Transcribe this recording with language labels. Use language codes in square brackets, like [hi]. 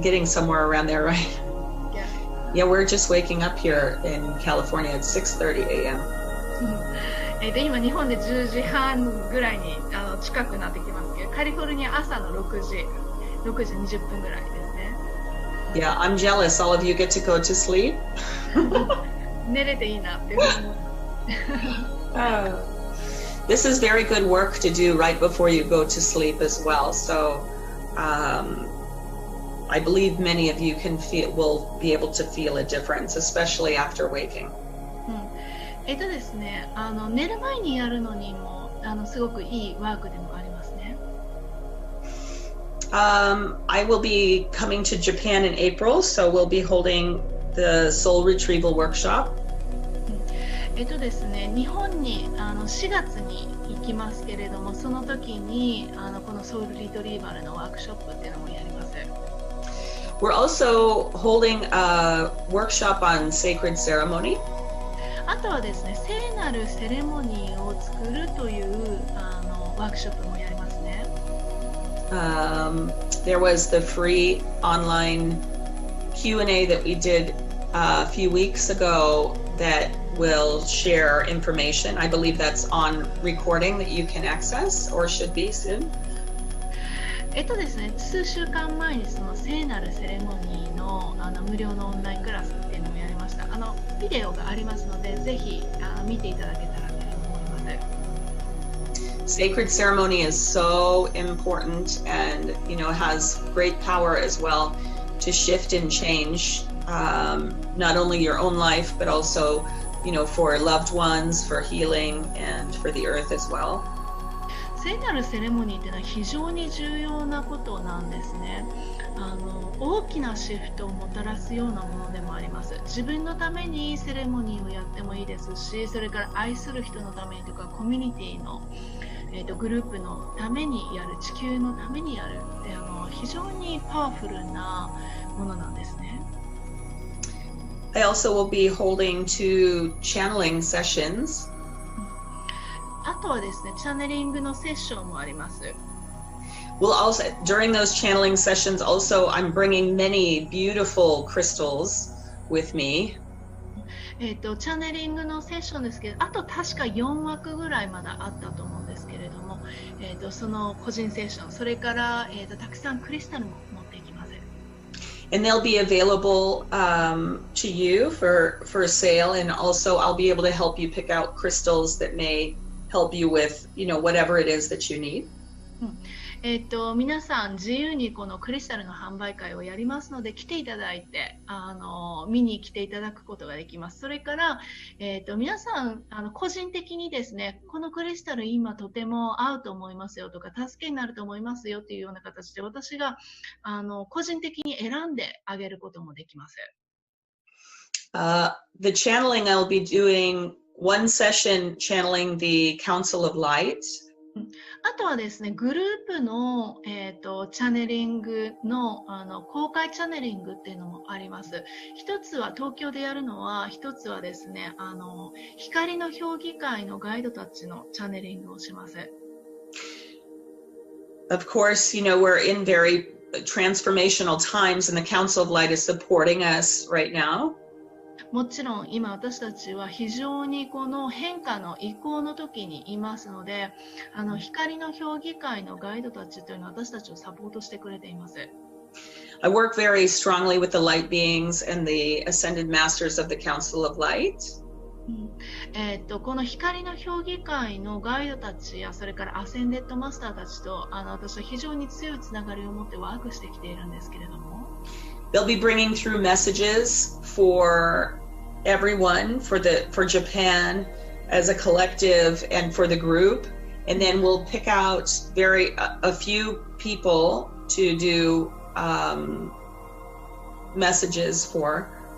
[en] Getting somewhere around there, right? Yeah. Yeah, we're just waking up here in California at 6:30 a.m. [ja] で今日本で10時半ぐらいに近くなってきますけど、カリフォルニア朝の6時20分ぐらいですね。 [en] Yeah, I'm jealous. All of you get to go to sleep. [ja] 寝れていいなっていうふうに。 [en] This is very good work to do right before you go to sleep as well. So, I believe many of you will be able to feel a difference, especially after waking. [ja] ですね、寝る前にやるのにもすごくいいワークでもありますね。 [en] I will be coming to Japan in April, so we'll be holding the soul retrieval workshop. [ja] ですね、日本に4月に行きますけれども、その時にこのソウルリトリーバルのワークショップっていうのもやります。 [en] We're also holding a workshop on sacred ceremony. [ja] あとはですね、聖なるセレモニーを作るというワークショップもやりますね。 [en] There was the free online Q&A that we did a few weeks ago that will share information. I believe that's on recording that you can access or should be soon. [ja] ですね、数週間前にその聖なるセレモニーの無料のオンラインクラスっていうのをやりました。ビデオがありますので、ぜひ見ていただけたらと思います。 [en] Sacred ceremony is so important and has great power as well to shift and change not only your own life but also for loved ones, for healing and for the earth as well. [ja] 聖なるセレモニーっていうのは非常に重要なことなんですね。大きなシフトをもたらすようなものでもあります。自分のためにセレモニーをやってもいいですし、それから愛する人のためにとかコミュニティの、グループのためにやる、地球のためにやるって非常にパワフルなものなんですね。 [en] I also will be holding 2 channeling sessions. [ja] あとはですね、チャネリングのセッションもあります。 [en] Well, also during those channeling sessions, also I'm bringing many beautiful crystals with me. [ja] チャネリングのセッションですけど、あと確か4枠ぐらいまだあったと思うんですけれども、その個人セッション、それから、たくさんクリスタルも持っていきます。 [en] And they'll be available to you for sale, and also I'll be able to help you pick out crystals that may help you with whatever it is that you need. [ja] 皆さん自由にこのクリスタルの販売会をやりますので、来ていただいて見に来ていただくことができます。それから、皆さん個人的にですね、このクリスタル今とても合うと思いますよとか、助けになると思いますよというような形で、私が個人的に選んであげることもできます。 [en] The channeling, I'll be doing one session channeling the Council of Light. [ja] あとはですね、グループの、チャネリングの、公開チャネリングっていうのもあります。一つは東京でやるのは、一つはですね、光の評議会のガイドたちのチャネリングをします。 [en] Of course, we're in very transformational times and the Council of Light is supporting us right now. [ja] もちろん今私たちは非常にこの変化の移行の時にいますので、光の評議会のガイドたちというのは私たちをサポートしてくれています。 I work very strongly with the light beings and the ascended masters of the Council of Light. この光の評議会のガイドたちやそれからアセンデッドマスターたちと私は非常に強いつながりを持ってワークしてきているんですけれども、 [en] They'll be bringing through messages for everyone, for Japan as a collective and for the group, and then we'll pick out a few people to do messages for.